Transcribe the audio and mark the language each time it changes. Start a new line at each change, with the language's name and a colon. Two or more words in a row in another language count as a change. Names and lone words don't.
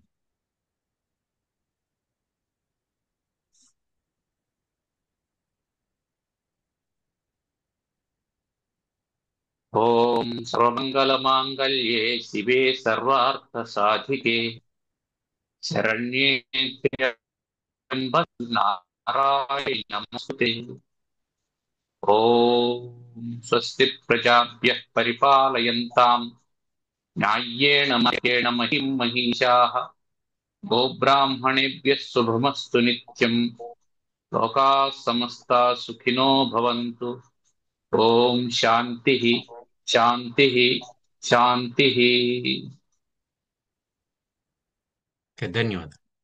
Sanskrit: ఓం సర్వమంగళమాంగళ్యే శివే సర్వార్థసాధికే శరణ్యే త్ర్యంబకే నారాయణి నమస్తే. ఓం స్వస్తి ప్రజాభ్యః పరిపాలయంతాం న్యాయ్యేన మార్గేణ మహిం మహిషాః గోబ్రాహ్మణేభ్యः శుభమస్తు నిత్యం లోకాः సమస్తాः సుఖినో భవంతు. ఓం శాంతి శాంతి శాంతి.
Telugu: ఓకే, ధన్యవాదాలు.